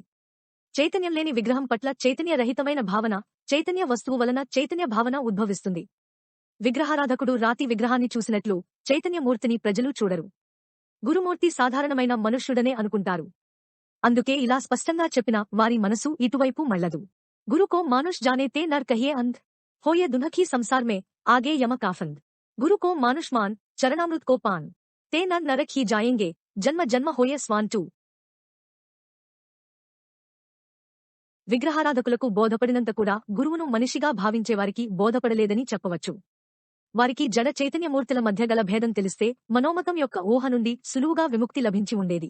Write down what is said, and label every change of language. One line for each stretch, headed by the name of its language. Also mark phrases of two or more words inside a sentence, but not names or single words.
Telugu: చైతన్యం లేని విగ్రహం పట్ల చైతన్యరహితమైన భావన, చైతన్య వస్తువు వలన చైతన్య భావన ఉద్భవిస్తుంది. విగ్రహారాధకుడు రాతి విగ్రహాన్ని చూసినట్లు చైతన్యమూర్తిని ప్రజలు చూడరు. గురుమూర్తి సాధారణమైన మనుష్యుడనే అనుకుంటారు. అందుకే ఇలా స్పష్టంగా చెప్పిన వారి మనసు ఇటువైపు మళ్లదు.
Hindi: गुरु को मानुष जाने ते नर कहिये अंध होय दुखी संसार में आगे यम का फंद. गुरु को मानुष मान चरणामृत को पान ते नर नरक ही जायेंगे जन्म जन्म होय श्वान टू.
Telugu: విగ్రహారాధకులకు బోధపడినంత కూడా గురువును మనిషిగా భావించేవారికి బోధపడలేదని చెప్పవచ్చు. వారికి జడ చైతన్యమూర్తుల మధ్య గల భేదం తెలిస్తే మనోమతం యొక్క ఊహ నుండి సులువుగా విముక్తి లభించి ఉండేది.